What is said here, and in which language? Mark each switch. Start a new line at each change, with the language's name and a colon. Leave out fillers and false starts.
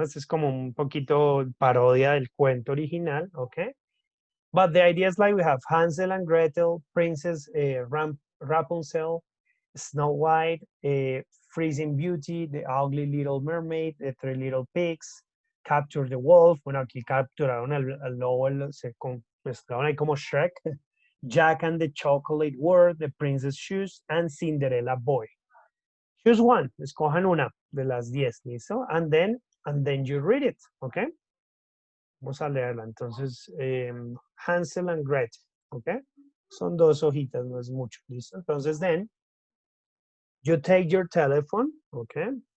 Spanish: Este es como un poquito parodia del cuento original, okay?
English: But the idea is like we have Hansel and Gretel, Princess Rapunzel, Snow White, Freezing Beauty, The Ugly Little Mermaid, The Three Little Pigs, Capture the Wolf.
Spanish: Bueno, aquí capturaron al lobo, se mezclaron ahí como Shrek.
English: Jack and the Chocolate World, The Princess Shoes, and Cinderella Boy. Choose one,
Spanish: escojan una de las 10, ¿listo?
English: And then you read it, okay?
Spanish: Vamos a leerla. Entonces, Hansel and Gretel, okay? Son 2 hojitas, no es mucho, ¿listo?
English: Entonces, then, you take your telephone, okay?